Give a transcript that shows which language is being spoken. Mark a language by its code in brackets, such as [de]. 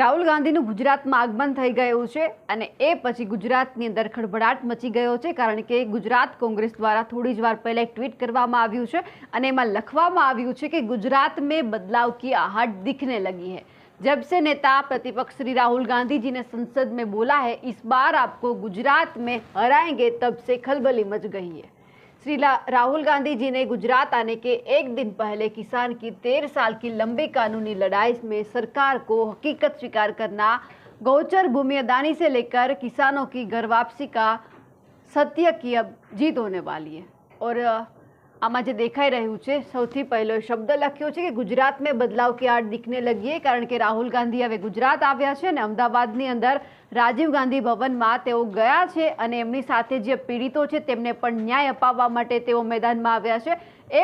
[gu] રાહુલ ગાંધીનું ગુજરાતમાં આગમન થઈ ગયું છે અને એ પછી ગુજરાતની અંદર ખળભળાટ મચી ગયો છે, કારણ કે ગુજરાત કોંગ્રેસ દ્વારા થોડી જ વાર પહેલા એક ટ્વીટ કરવામાં આવ્યું છે અને એમાં લખવામાં આવ્યું છે કે ગુજરાત [hi] में बदलाव की आहट दिखने लगी है। जब से नेता प्रतिपक्ष श्री राहुल गांधी जी ने संसद में बोला है इस बार आपको गुजरात में हराएंगे, तब से खलबली मच गई है। श्री राहुल गांधी जी ने गुजरात आने के एक दिन पहले किसान की 13 साल की लंबी कानूनी लड़ाई में सरकार को हकीकत स्वीकार करना, गौचर भूमि अदानी से लेकर किसानों की घर वापसी का सत्य की अब जीत होने वाली है। [gu] और आमा जे देखाई रह्યું છે સૌથી પહેલો શબ્દ લખ્યો છે કે ગુજરાતમાં બદલાવ [hi] की आड़ दिखने लगी है, [gu] कारण કે રાહુલ ગાંધી હવે ગુજરાત આવ્યા છે અને અમદાવાદની અંદર રાજીવ ગાંધી ભવનમાં તેઓ ગયા છે અને એમની સાથે જે પીડિતો છે તેમને પણ ન્યાય અપાવવા માટે તેઓ મેદાનમાં આવ્યા છે।